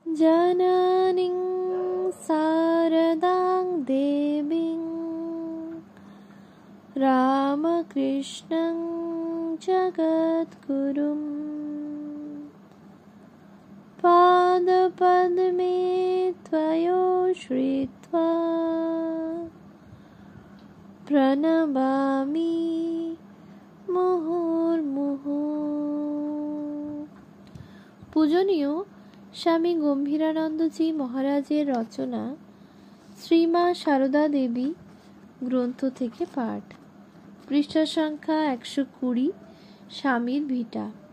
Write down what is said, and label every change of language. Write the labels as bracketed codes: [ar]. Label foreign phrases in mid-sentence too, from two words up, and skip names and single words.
[sa] जननीं शारदां देवीं रामकृष्णं जगद्गुरुं पादपद्मे त्वयोश्रित्वा प्रणमामि মুহুর্মুহু। [bn] পূজনীয় স্বামী গম্ভীরানন্দজি মহারাজের রচনা শ্রীমা সারদা দেবী গ্রন্থ থেকে পাঠ। পৃষ্ঠা সংখ্যা 120। স্বামীর ভিটা।